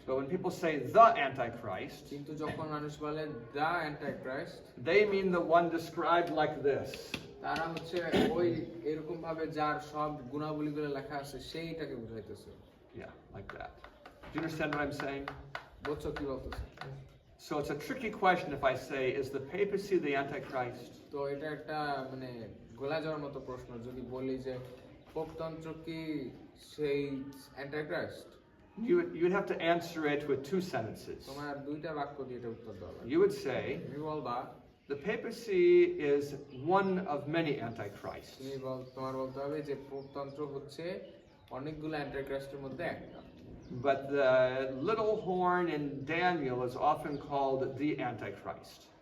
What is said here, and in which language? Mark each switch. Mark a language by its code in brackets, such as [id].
[en] But when people say the Antichrist, [bn] কিন্তু যখন মানুষ বলে দা অ্যান্টাইক্রাইস্ট, [en] they mean the one described like this. [bn] তারা হচ্ছে ওই এরকম ভাবে যার সব গুণাবলীগুলো লেখা আছে সেইটাকে বুঝাইতেছে। [en] Yeah, like that. Do you understand what I'm saying? [bn] বুঝছো কি বলতেছে? [en] So it's a tricky question if I say, is the papacy the Antichrist? [bn] তো এটা একটা মানে গোলা যাওয়ার মতো প্রশ্ন যদি বলি যে পোপতন্ত্র কি সেই অ্যান্টাইক্রাইস্ট? [en] you'd have to answer it with two sentences. [bn] তোমার দুইটা বাক্য দিয়ে এটা উত্তর দেওয়া লাগবে। [en] You would say, [bn] তুমি বলবা, [en] the papacy is one of many antichrists. [bn] তোমার বলতে হবে যে পোপতন্ত্র হচ্ছে অনেকগুলো অ্যান্টাইক্রাইস্টের মধ্যে একটা। [en] But the little horn in Daniel is often called the Antichrist.